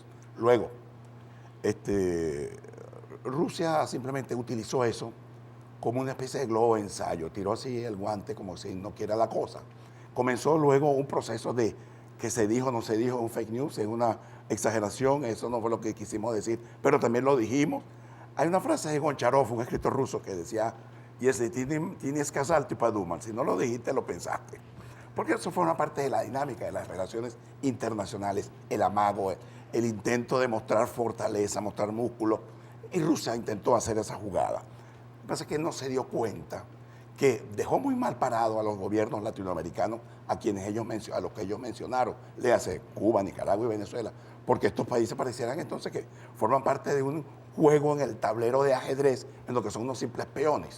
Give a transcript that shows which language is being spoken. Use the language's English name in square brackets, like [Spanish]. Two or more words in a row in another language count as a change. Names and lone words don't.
[Spanish] Luego, Rusia simplemente utilizó eso como una especie de globo de ensayo. Tiró así el guante como si no quiera la cosa. Comenzó luego un proceso de que se dijo, no se dijo, un [English] fake news, [Spanish] es una exageración, eso no fue lo que quisimos decir, pero también lo dijimos. Hay una frase de Goncharov, un escritor ruso, que decía, [Russian] если ты не сказал, ты подумал. [Spanish] Si no lo dijiste, lo pensaste. Porque eso forma parte de la dinámica de las relaciones internacionales, el amago, el intento de mostrar fortaleza, mostrar músculo. Y Rusia intentó hacer esa jugada. Lo que pasa es que no se dio cuenta que dejó muy mal parado a los gobiernos latinoamericanos a los que ellos mencionaron, le hace Cuba, Nicaragua y Venezuela, porque estos países parecieran entonces que forman parte de un juego en el tablero de ajedrez en lo que son unos simples peones.